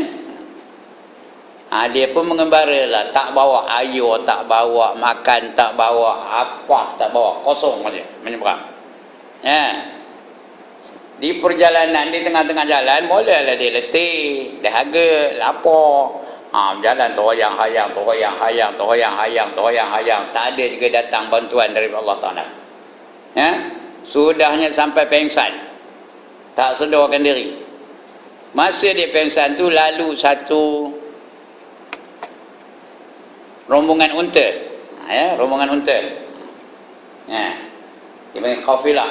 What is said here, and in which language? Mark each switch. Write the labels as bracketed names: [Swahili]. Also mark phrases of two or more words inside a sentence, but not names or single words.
[Malay] Dia pun mengembara lah, tak bawa air, tak bawa makan, tak bawa apa, tak bawa, kosong saja menyeberang. Di perjalanan, di tengah-tengah jalan, mulalah dia letih, dahaga, lapar. Jalan terhoyang-hayang, terhoyang-hayang, terhoyang-hayang, terhoyang-hayang. Tak ada juga datang bantuan dari Allah Ta'ala. Sudahnya sampai pengsan, tak sedarkan diri. Masa dia pengsan tu, lalu satu rombongan unta. Rombongan unta. Dia panggil kafilah.